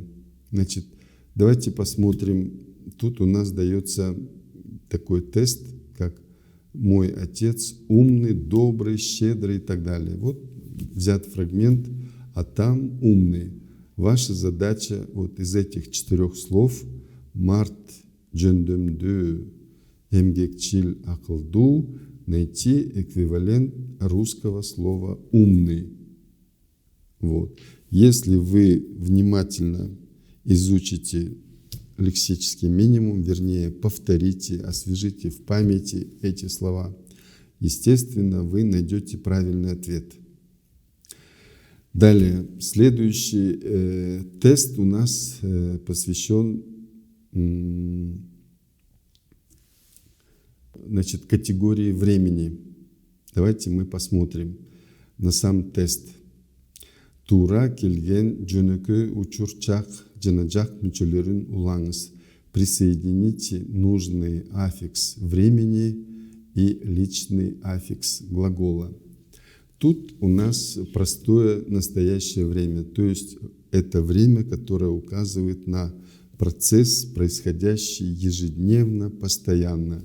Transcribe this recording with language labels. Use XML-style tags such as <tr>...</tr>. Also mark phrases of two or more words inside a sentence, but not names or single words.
<ru>Значит, давайте посмотрим. Тут у нас дается такой тест, как «Мой отец умный, добрый, щедрый» и так далее. Вот взят фрагмент, а там «умный». Ваша задача вот из этих 4 слов</ru> <ky>«Март жөндөмдүү, эмгекчил акылдуу»</ky> <ru>найти эквивалент русского слова «умный». Вот. Если вы внимательно изучите лексический минимум, вернее, повторите, освежите в памяти эти слова, естественно, вы найдете правильный ответ. Далее, следующий тест у нас посвящен категории времени. Давайте мы посмотрим на сам тест.</ru> <ky>Тура келген жөнөкөй учурчак жана жак мүчөлөрүн улаңыз.</ky> <ru>Присоедините нужный аффикс времени и личный аффикс глагола. Тут у нас простое настоящее время, то есть это время, которое указывает на процесс, происходящий ежедневно, постоянно.</ru>